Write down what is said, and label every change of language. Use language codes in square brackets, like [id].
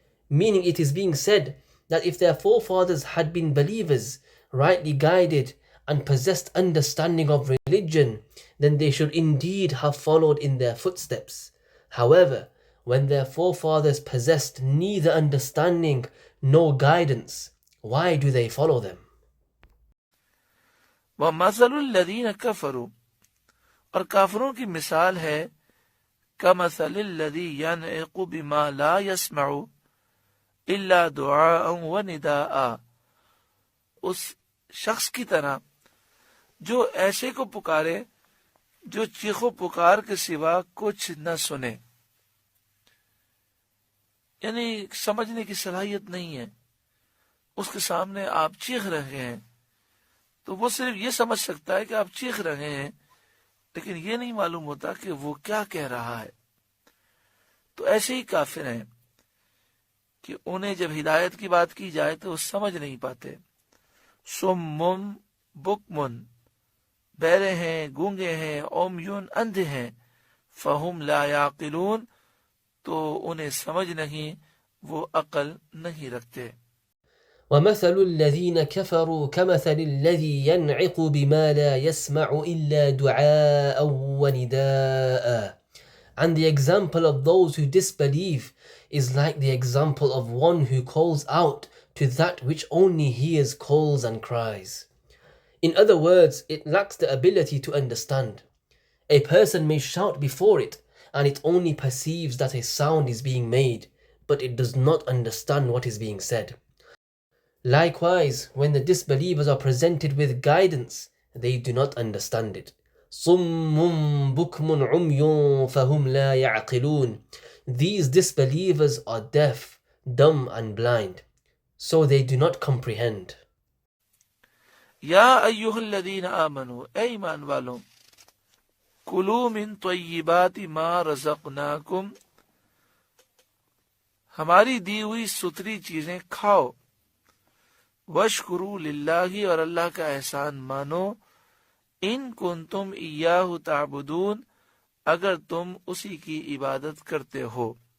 [en] Meaning it is being said that if their forefathers had been believers, rightly guided, and possessed understanding of religion, then they should indeed have followed in their footsteps. However, when their forefathers possessed neither understanding nor guidance, why do they follow them? [ar] वमसल लदीन कफरू, [hi] और काफिरों की मिसाल है [ar] कमसल लदी यनइक़ु बिमा ला यस्मउ इल्ला दुआअन व निदाआ, [hi] उस शख्स की तरह जो ऐसे को पुकारे जो चीखो पुकार के सिवा कुछ न सुने, यानी समझने की सलाहियत नहीं है। उसके सामने आप चीख रहे हैं तो वो सिर्फ ये समझ सकता है कि आप चीख रहे हैं, लेकिन ये नहीं मालूम होता कि वो क्या कह रहा है। तो ऐसे ही काफिर हैं कि उन्हें जब हिदायत की बात की जाए तो वो समझ नहीं पाते। [ar] सुम्मुम बुकमुन, [hi] बहरे हैं, गूंगे हैं, [ar] उम्युन, [hi] अंधे हैं, [ar] फहुम ला याकिलून, [hi] तो उन्हें समझ नहीं, वो अकल नहीं रखते। [ar] ومثل الذين كفروا كمثل الذي ينعق بما لا يسمع إلا دعاء ونداء. [en] And the example of those who disbelieve is like the example of one who calls out to that which only hears calls and cries. In other words, it lacks the ability to understand. A person may shout before it, and it only perceives that a sound is being made, but it does not understand what is being said. Likewise, when the disbelievers are presented with guidance, they do not understand it. [ar] صُمٌّ بُكْمٌ عُمْيٌ فَهُمْ لَا يَعْقِلُونَ. [en] These disbelievers are deaf, dumb and blind, so they do not comprehend. [ar] या अय्युहल्लज़ीना आमनू, [hi] ए ईमान वालों, [ar] कुलू मिन तय्यिबाति मा रज़क़नाकुम, [hi] हमारी दी हुई सुथरी चीजें खाओ, [ar] वशकुरू लिल्लाही, [hi] और अल्लाह का एहसान मानो, [ar] इन कुंतुम इय्याहु ताबुदून, [hi] अगर तुम उसी की इबादत करते हो।